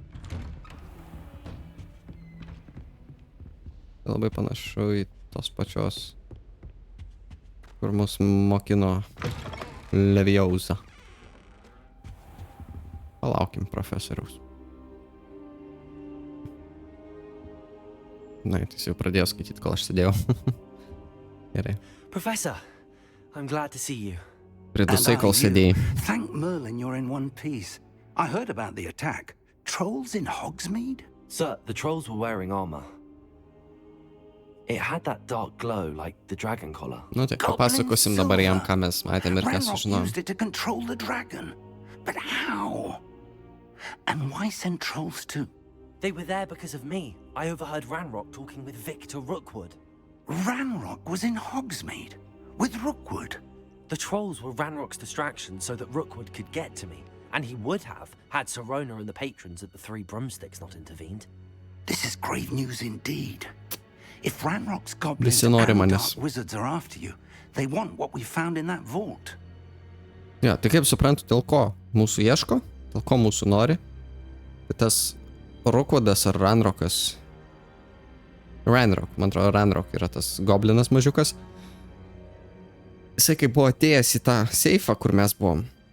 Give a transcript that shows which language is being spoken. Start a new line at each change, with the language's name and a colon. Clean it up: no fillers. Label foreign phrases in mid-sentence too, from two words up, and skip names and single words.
Lithuanian: Labai panašu į tos pačios, kur mus mokino Levijauza. Palaukim profesoriaus. Na, jis jau pradėjo skaityti, kol aš sėdėjau. Gerai.
English: Professor, I'm glad to see you.
Lithuanian: Pridusai, kol sėdėjai.
English: Thank Merlin you're in one piece. I heard about the attack. Trolls in Hogsmeade? Sir, the trolls were wearing armor. It had that dark glow like the dragon collar.
Lithuanian: Nu, tai papasakosim dabar jam, ką mes matėm ir ką
English: Ranrock
Lithuanian: sužinojom.
English: used it to control the dragon. But how? And why send trolls too? They were there because of me. I overheard Ranrock talking with Victor Rookwood. Ranrock was in Hogsmeade with Rookwood. The trolls were Ranrock's distraction so that Rookwood could get to me. And he would have, had Sirona and the patrons at the Three Broomsticks not intervened. This is grave news indeed. If Ranrock's goblins and dark wizards are after you, they want what we found in that vault.
Lithuanian: Ja, tai kaip suprantu, dėl ko mūsų ieško, dėl ko mūsų nori. Tai tas Rookwoodas ar Ranrockas. Ranrock, man atrodo, Ranrock yra tas goblinas mažiukas. Jisai kaip buvo atėjęs į tą seifą, kur mes buvom.